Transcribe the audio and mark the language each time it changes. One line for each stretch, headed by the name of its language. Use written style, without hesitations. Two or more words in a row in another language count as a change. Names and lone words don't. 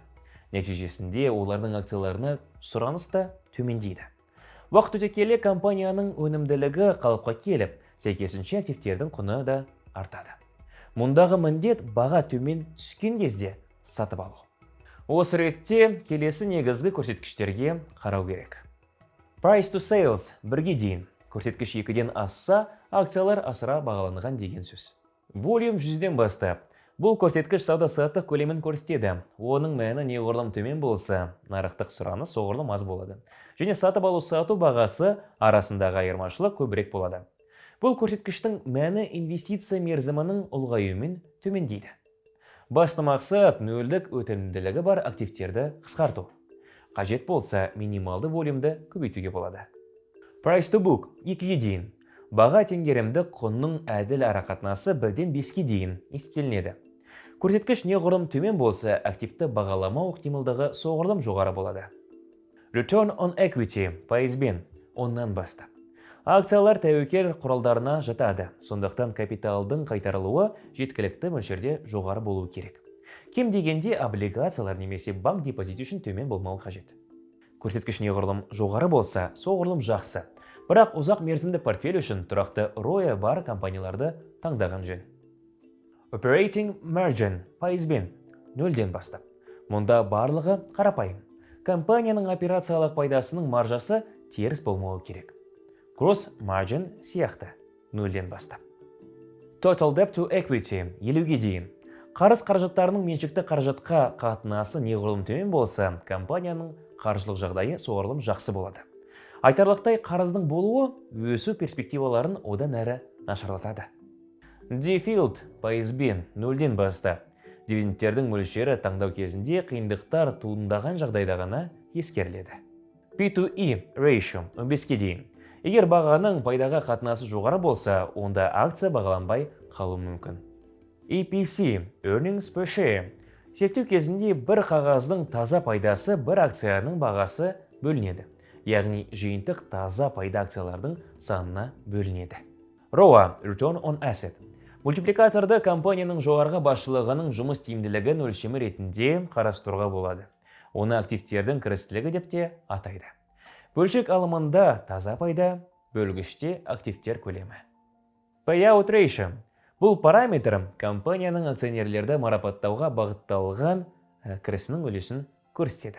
Kazakh: Нәтижесінде олардың акцияларына сұраныс та төмендейді. Уақыт өте келе компанияның өнімділігі қалыпқа келіп, сәйкесінше активтердің құны да артады. Мұндағы міндет баға төмен түскен кезде сатып алу. Осы ретте келесі негізгі көрсеткіштерге қарау керек.
English: Price to sales
Kazakh: 1-ге дейін. Көрсеткіш 2-ден асса, акциялар асыра бағаланған деген сөз. Volume 100-ден бастап. Бұл көрсеткіш сауда-саттық көлемін көрсетеді. Оның мәні неғұрлым төмен болса, нарықтық сұраныс соғұрлым аз болады. Және сатып алу-сату бағасы арасындағы айырмашылық көбірек болады. Бұл көрсеткіштің мәні инвестиция мерзімінің ұлғаюымен төмендейді. Басты мақсат нөлдік өтімділігі бар активтерді қысқарту. Қажет болса, минималды волюмді көбейтуге болады.
English: Price to book
Kazakh: 2-ге дейін. Баға теңгерімдік құнның әділ арақатынасы 1-ден 5-ге дейін есептелінеді. Көрсеткіш неғұрлым төмен болса, активті бағаламау ықтималдығы соғұрлым жоғары болады.
English: Return on equity
Kazakh: пайызбен 10-нан бастап. Акциялар тәуекел құралдарына жатады, сондықтан капиталдың қайтарылуы жеткілікті мөлшерде жоғары болуы керек. Кем дегенде облигациялар немесе банк депозиті үшін төмен болмауы қажет. Көрсеткіш неғұрлым жоғары болса, соғұрлым жақсы. Бірақ ұзақ мерзімді портфель үшін тұрақты ROE бар компанияларды таңдаған жөн.
English: Operating margin
Kazakh: пайызбен 0-ден бастап. Мұнда барлығы қарапайым. Компанияның операциялық пайдасының маржасы теріс болмауы керек.
English: Gross margin
Kazakh: сияқты 0-ден бастап.
English: Total debt to equity
Kazakh: 50-ге дейін. Қарыз қаражаттарының меншікті қаражатқа қатынасы неғұрлым төмен болса, компанияның қаржылық жағдайы соғұрлым жақсы болады. Айтарлықтай қарыздың болуы өсу перспективаларын одан әрі нашарлатады. Default пайызбен 0-ден бастап. Дивидендтердің мөлшері таңдау кезінде қиындықтар туындаған жағдайда ғана ескеріледі.
English: P/E ratio
Kazakh: 15-ге дейін. Егер бағаның пайдаға қатынасы жоғары болса, онда акция бағаланбай қалуы мүмкін.
English: EPS earnings per share.
Kazakh: Есептеу кезінде бір қағаздың таза пайдасы бір акцияның бағасы бөлінеді. Яғни жиынтық таза пайда акциялардың санына бөлінеді.
English: ROA return on asset.
Kazakh: Мультипликаторды компанияның жоғарғы басшылығының жұмыс тиімділігін өлшемі ретінде қарастыруға болады. Оны активтердің кірістілігі деп те атайды. Бөлшек алымында таза пайда, бөлгіште активтер көлемі.
English: Payout ratio.
Kazakh: Бұл параметр компанияның акционерлерді марапаттауға бағытталған кірісінің үлесін көрсетеді.